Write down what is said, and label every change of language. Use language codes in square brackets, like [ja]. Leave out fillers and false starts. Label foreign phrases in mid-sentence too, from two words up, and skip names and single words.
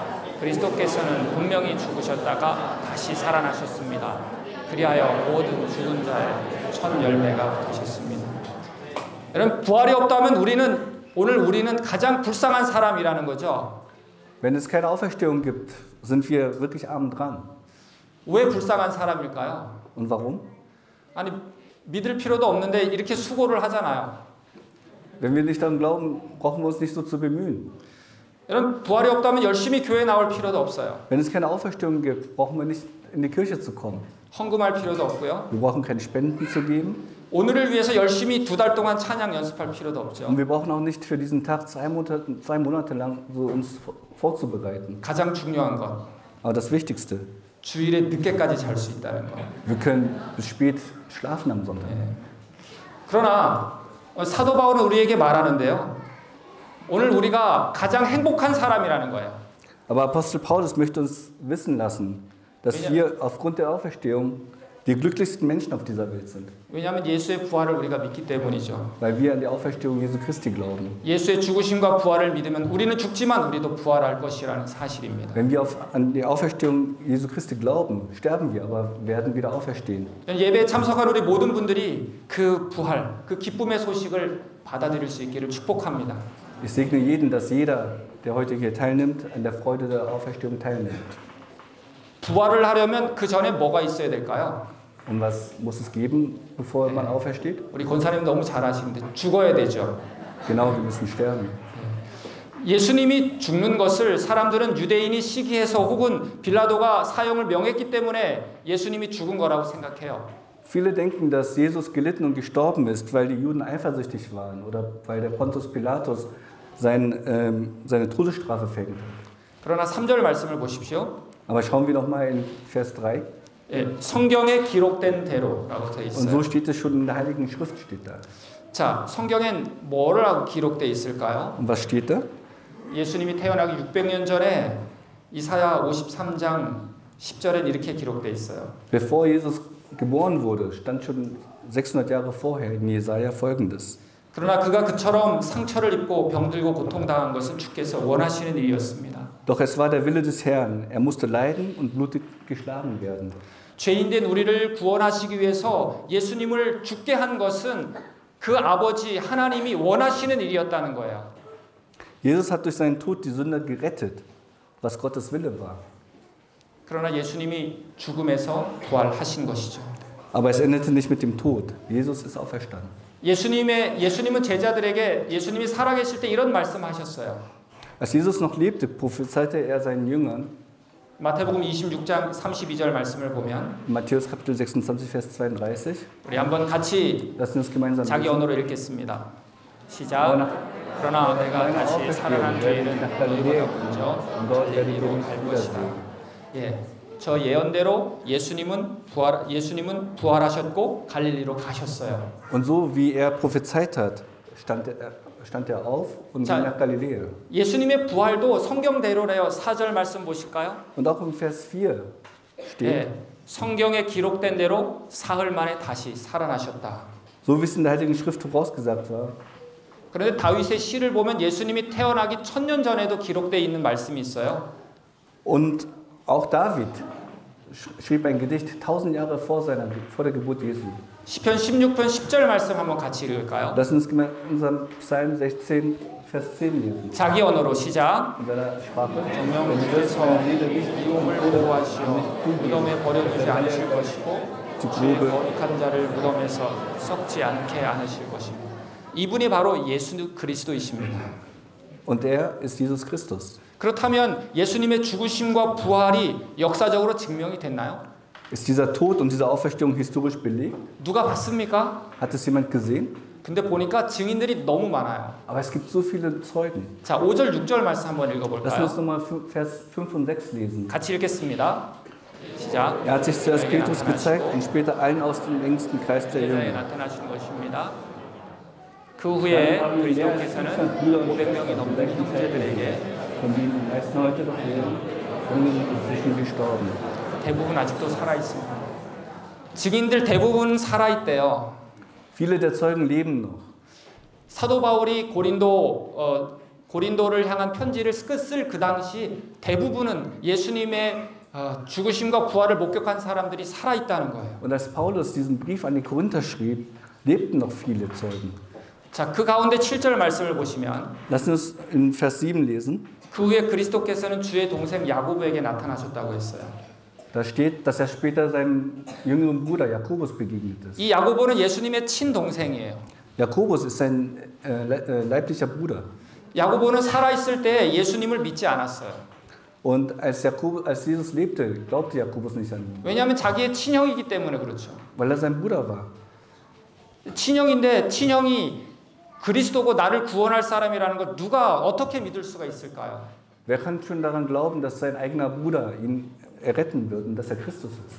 [ko] 그리스도께서는 분명히 죽으셨다가 다시 살아나셨습니다. 그리하여 모든 죽은 자의 첫 열매가 되셨습니다. 여러분, 부활이 없다면 오늘 우리는 가장 불쌍한 사람이라는 거죠. [de] Wenn es keine Auferstehung gibt, sind wir wirklich arm dran. [ko] 왜 불쌍한 사람일까요? [de] Und warum? [ko] 아니, 믿을 필요도 없는데 이렇게 수고를 하잖아요. [de] Wenn wir nicht daran glauben, brauchen wir uns nicht so zu bemühen. [ko] 여러분, 부활이 없다면 열심히 교회 나올 필요도 없어요. [de] Wenn es keine Auferstehung gibt, brauchen wir nicht in die Kirche zu kommen. [ko] 헌금할 필요도 없고요. [de] Wir brauchen keine Spenden zu geben. [ko] 오늘을 위해서 열심히 2달 동안 찬양 연습할 필요도 없죠. [de] Und wir brauchen auch nicht für diesen Tag 2 Monate lang so uns vorzubereiten. [ko] 가장 중요한 건 [de] Aber das Wichtigste, [ko] 주일에 늦게까지 잘 수 있다는 거. [de] wir können bis spät schlafen am Sonntag. [ko] 그러나 사도 바울은 우리에게 말하는데요. 오늘 우리가 가장 행복한 사람이라는 거예요. [de] Aber Apostel Paulus möchte uns wissen lassen, dass wir aufgrund der Auferstehung die glücklichsten Menschen auf dieser Welt sind. [ko] 왜냐하면 예수의 부활을 우리가 믿기 때문이죠. [de] Weil wir an die Auferstehung Jesu Christi glauben. [ko] 예수의 죽으심과 부활을 믿으면 우리는 죽지만 우리도 부활할 것이라는 사실입니다. [de] Wenn wir an die Auferstehung Jesu Christi glauben, sterben wir, aber werden wieder auferstehen. [ko] 예배에 참석한 우리 모든 분들이 그 부활, 그 기쁨의 소식을 받아들일 수 있기를 축복합니다. [de] Ich segne jeden, dass jeder, der heute hier teilnimmt, an der Freude der Auferstehung teilnimmt. [ko] 부활을 하려면 그 전에 뭐가 있어야 될까요? [de] Und was muss es geben, bevor man aufersteht? [ko] 우리 권사님 너무 잘 아시는데 죽어야 되죠. [de] Genau, wir müssen sterben. [ko] 예수님이 죽는 것을 사람들은 유대인이 시기해서 혹은 빌라도가 사형을 명했기 때문에 예수님이 죽은 거라고 생각해요. [de] Viele denken, dass Jesus gelitten und gestorben ist, weil die Juden eifersüchtig waren oder weil der Pontius Pilatus seine Todesstrafe verhängt hat. [ko] 그러나 3절 말씀을 보십시오. [de] Aber schauen wir noch mal in Vers 3. [ko] 예, 성경에 기록된 대로라고 되어 [de] Und so [ko] 있어요. [de] steht es schon in der Heiligen Schrift steht da. [ko] 자, 성경엔 뭐라고 기록되어 있을까요? [de] Und was steht da? [ko] 예수님이 태어나기 600년 전에 이사야 53장 10절엔 이렇게 기록되어 있어요. [de] Bevor Jesus geboren wurde, stand schon 600 Jahre vorher in Jesaja Folgendes. [ko] 그러나 그가 그처럼 상처를 입고 병들고 고통당한 것은 주께서 원하시는 일이었습니다. [de] Doch es war der Wille des Herrn. Er musste leiden und blutig geschlagen werden. [ko] 죄인된 우리를 구원하시기 위해서 예수님을 죽게 한 것은 그 아버지 하나님이 원하시는 일이었다는 거예요. [de] Jesus hat durch seinen Tod die Sünder gerettet, was Gottes Wille war. [ko] 그러나 예수님이 죽음에서 부활하신 것이죠. [de] Aber es endete nicht mit dem Tod. Jesus ist auferstanden. [ko] 예수님은 제자들에게 예수님이 살아계실 때 이런 말씀하셨어요. [de] Als Jesus noch lebte, prophezeite er seinen Jüngern. [ko] 마태복음 26장 32절 말씀을 보면 [de] Matthäus Kapitel 26 Vers 32. [ko] 우리 한번 같이 [de] Lassen uns gemeinsam [ko] 자기 [de] lesen. [ko] 언어로 읽겠습니다. 시작. 그러나 내가 다시 살아난 뒤에는 갈릴리로 먼저 갈릴리로 갈 것이다. 예, 저 예언대로 예수님은 부활하셨고 갈릴리로 가셨어요. [de] Und so wie er prophezeit hat, stand er auf und ging nach Galiläa. [ko] 예수님의 부활도 성경대로래요. 4절 말씀 보실까요? [de] Und auch im Vers 4 steht, [ko] 예, 성경에 기록된 대로 사흘 만에 다시 살아나셨다. [de] so wie es in der Heiligen Schrift vorausgesagt war. [ko] 그런데 다윗의 시를 보면 예수님이 태어나기 1000년 전에도 기록되어 있는 말씀이 있어요. [de] Und auch David schrieb ein Gedicht 1000 Jahre vor der Geburt Jesu. [ko] 시편 16편 10절 말씀 한번 같이 읽을까요? [de] Lass uns gemeinsam Psalm 16, Vers 10 lesen. [ko] 자기 언어로 시작. [de] In seiner Sprache. [ko] 정령주께서 이름을 보호하시어 무덤에 버려두지 않으실 것이고 주의 거룩한 자를 무덤에서 썩지 않게 안으실 것입니다. 이분이 바로 예수 그리스도이십니다. [de] Und er ist Jesus Christus. [ko] 그렇다면 예수님의 죽으심과 부활이 역사적으로 증명이 됐나요? [de] Ist dieser Tod und diese Auferstehung historisch belegt? [ko] 누가 봤습니까? [de] Hat es jemand gesehen? [ko] 근데 보니까 증인들이 너무 많아요. [de] Aber es gibt so viele Zeugen. [ko] 자, 5절, 6절 말씀 한번 [de] Lass [ko] 읽어볼까요? [de] uns nochmal Vers 5 und 6 lesen. [ko] 같이 읽겠습니다. 시작. [de] Er hat sich zuerst Petrus gezeigt und später allen aus dem engsten Kreis der [ko] 제자에 [de] Jünger. [ko] 나타나신 것입니다. 그 후에 그리스도께서는 500명이 넘는 형제들에게 [de] Von denen die meisten heute noch leben, Jungen inzwischen gestorben. [ko] 대부분 아직도 살아 있습니다. 증인들 대부분 살아 있대요. [de] Viele der Zeugen leben noch. [ko] 사도 바울이 고린도를 향한 편지를 쓸 그 당시 대부분은 예수님의 죽으심과 부활을 목격한 사람들이 살아 있다는 거예요. [de] Und als Paulus diesen Brief an die Korinther schrieb, lebten noch viele Zeugen. [ko] 자, 그 가운데 7절 말씀을 보시면 [de] Lass uns in Vers 7 lesen. [ko] 그 후에 그리스도께서는 주의 동생 야고보에게 나타나셨다고 했어요. [de] Da steht, dass er später seinem jüngeren Bruder Jakobus begegnet ist. [ko] 이 야고보는 예수님의 친동생이에요. [de] Jakobus ist sein leiblicher Bruder. [ko] 야고보는 살아있을 때 예수님을 믿지 않았어요. [de] Und als Jesus lebte, glaubte Jakobus nicht an ihn, [ko] 왜냐하면 자기의 친형이기 때문에 그렇죠. [de] weil er sein Bruder war. [ko] 친형인데 친형이 그리스도고 나를 구원할 사람이라는 걸 누가 어떻게 믿을 수가 있을까요? [de] Wer kann schon daran glauben, dass sein eigener Bruder ihn erretten wird und dass er Christus ist?